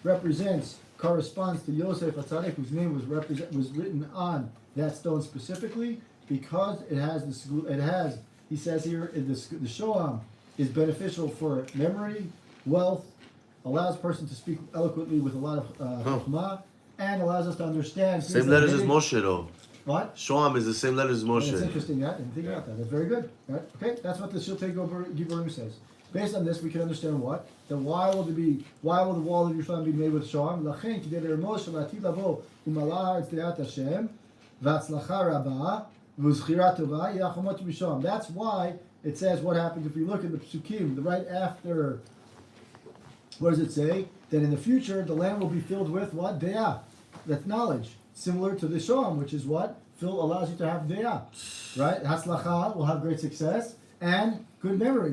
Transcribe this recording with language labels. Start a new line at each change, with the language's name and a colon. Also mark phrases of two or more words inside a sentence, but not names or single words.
English: corresponds to Yosef HaTzadik, whose name was written on that stone specifically, because it has he says here, the Shoam is beneficial for memory, wealth, allows a person to speak eloquently with a lot of chokmah, and allows us to understand. Same letters as Moshe though. What? Shoam is the same letters as Moshe. That's interesting. That didn't think about that. That's very good. Right? Okay, that's what the Shiltei Giborim says. Based on this, we can understand what? That why will the wall of Yerushalayim be made with Shoam?
Hebrew: לכן כדי לרמוז שלעתיד לבוא ומלאה דעת השם והצלחה רבה וזכירה טובה החומות בשהם.
English: That's why it says what happens if you look at the psukim, the right after. What does it say? That in the future the land will be filled with what? Deah. That's knowledge. Similar to the Shoam, which is what? Allows you to have Deah. Right? Hatzlacha will have great success and good memory.